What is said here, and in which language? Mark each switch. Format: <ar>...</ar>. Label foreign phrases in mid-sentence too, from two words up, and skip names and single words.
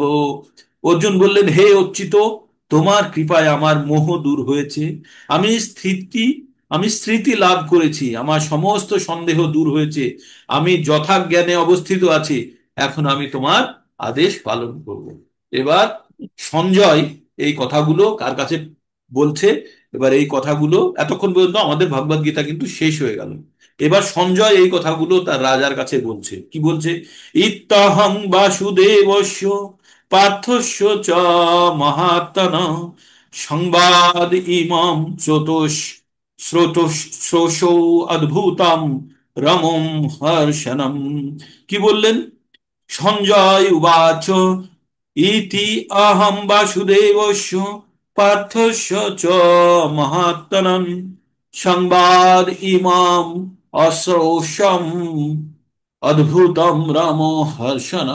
<bn>অর্জুন বললেন হে অচ্যুত, তোমার কৃপায় আমার মোহ দূর হয়েছে, আমি স্থিতি আমি স্মৃতি লাভ করেছি, আমার সমস্ত সন্দেহ দূর হয়েছে, আমি যথাজ্ঞানে অবস্থিত আছি, এখন আমি তোমার আদেশ পালন করব। এবার সঞ্জয় এই কথাগুলো কার কাছে বলছে, এবার এই কথাগুলো এতক্ষণ পর্যন্ত আমাদের ভগবদ গীতা কিন্তু শেষ হয়ে গেল। এবার সঞ্জয় এই কথাগুলো তার রাজার কাছে বলছে, কি বলছে,</bn> <sa>ইত্তহং বাসুদেবস্য পার্থস্য চ মহাত্মনা সংবাদ ইমম স্রোতস্রোষৌ অদ্ভুতম রমম হর্ষণম।</sa> <bn>কি বললেন,</bn> <sa>সঞ্জয় উবাচ ইতি অহম বাসুদেবস্য পার্থস্য চ মহাত্মনঃ সংবাদ ইমাম অশ্রৌষম অদ্ভুতম রাম হর্ষণম।</sa>